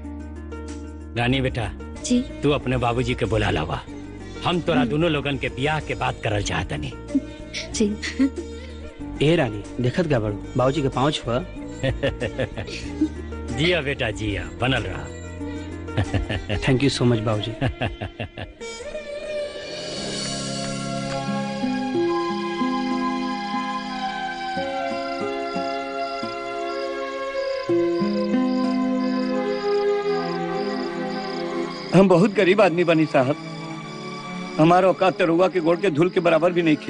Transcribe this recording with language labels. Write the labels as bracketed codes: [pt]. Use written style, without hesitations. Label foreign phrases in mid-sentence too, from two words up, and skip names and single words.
[bho] रानी बेटा जी, तू अपने बाबूजी के बुला लावा। हम तोरा दोनों लोगन के ब्याह के बात करल चाहतनी। जी। ए रानी देखत का बड़ू बाबूजी के पाँव छुआ। जिया बेटा जिया, बनल रहा। [en] thank you so much बाबूजी। [bho] हम बहुत गरीब आदमी बनी साहब, हमारा औकात तरुआ के गोड़ के धूल के बराबर भी नहीं खे।